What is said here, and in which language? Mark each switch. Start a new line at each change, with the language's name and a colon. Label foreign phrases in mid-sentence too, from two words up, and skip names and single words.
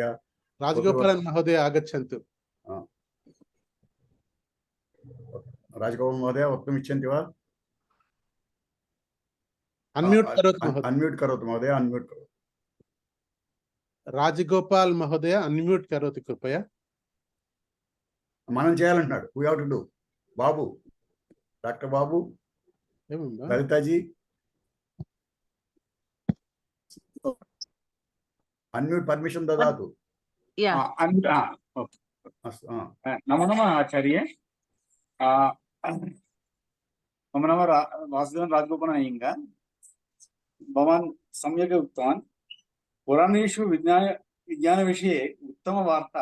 Sanskrit: राजगोपालन् महोदय आगच्छन्तु। राजगोपालन् महोदय वक्तुम् इच्छन्ति वा? अन्म्यूट् करोतु महोदय। अन्म्यूट् करोतु महोदय, अन्म्यूट् करोतु। राजगोपाल महोदय अन्म्यूट् करोतु कृपया।
Telugu: మనం చేయాలంటున్నాడు.
English: who have to do?
Sanskrit: బాబు, డాక్టర్ బాబు, లలితాజీ
English: unmute permission
Sanskrit: దదాతు. नमो नमः आचार्य। मम नाम वासुदेवन राजगोपाल अय्यङ्गार। भवान् सम्यक् उक्तवान्। पुराणेषु विज्ञानविषये उत्तमवार्ता